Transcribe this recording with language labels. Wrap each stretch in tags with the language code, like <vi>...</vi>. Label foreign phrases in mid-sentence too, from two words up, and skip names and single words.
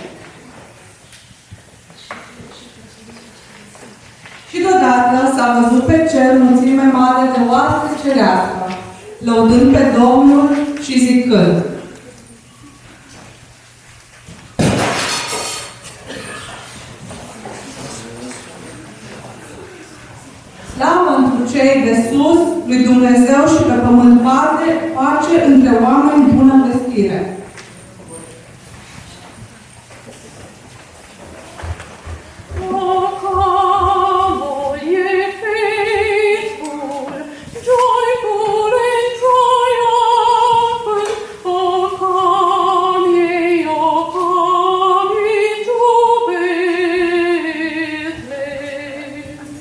<ro>Și deodată s-a văzut pe cer mulțime mare de oaste cerească, lăudând pe Domnul și zicând: Slavă întru cei de sus, lui Dumnezeu și pe pământ pace între oameni bună vestire.</ro> <en>Oh, come, all ye faithful, joyful and triumphant. Oh, come ye to Bethlehem.</en>